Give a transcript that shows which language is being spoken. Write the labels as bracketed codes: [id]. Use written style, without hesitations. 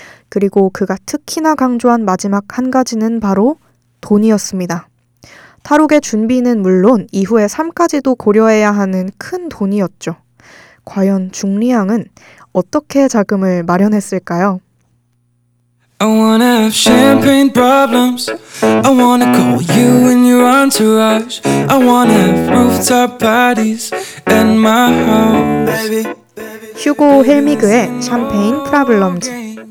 [ko] 그리고 그가 특히나 강조한 마지막 한 가지는 바로 돈이었습니다. 탈옥의 준비는 물론 이후의 삶까지도 고려해야 하는 큰 돈이었죠. 과연 줄리앙은 어떻게 자금을 마련했을까요? [en] I wanna have champagne problems. I wanna call you and your entourage. I wanna have rooftop parties and my house. [ko] 휴고 헬미그의 샴페인 프라블럼즈.